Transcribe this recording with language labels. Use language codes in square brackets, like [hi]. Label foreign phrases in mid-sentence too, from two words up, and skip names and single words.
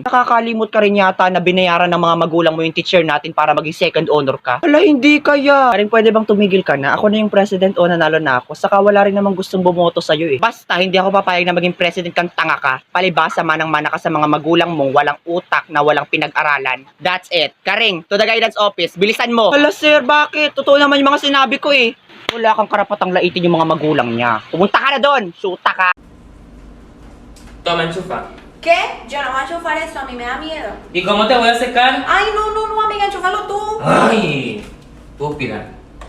[tl] Nakakalimot ka rin yata na binayaran ng mga magulang mo yung teacher natin para maging [en] second honor [tl] ka. Hala, hindi kaya. Karing pwede bang tumigil ka na? Ako na yung president o nanalo na ako. Saka wala rin namang gustong bumoto sa'yo eh. Basta, hindi ako papayag na maging president kang tanga ka. Palibasa manang-mana ka sa mga magulang mong walang utak na walang pinag-aralan. [en] That's it. Karing, to the guidance office, [tl] bilisan mo. Hala sir, bakit? Totoo naman yung mga sinabi ko eh. Wala kang karapatang laitin yung mga magulang niya. Pumunta ka na doon. Shoota ka. [es] Toma, enchufa. ¿Qué? Yo no voy a enchufar eso, a mí me da miedo. ¿Y cómo te voy a secar? Ay, no, amiga, enchúfalo tú. Ay, estúpida.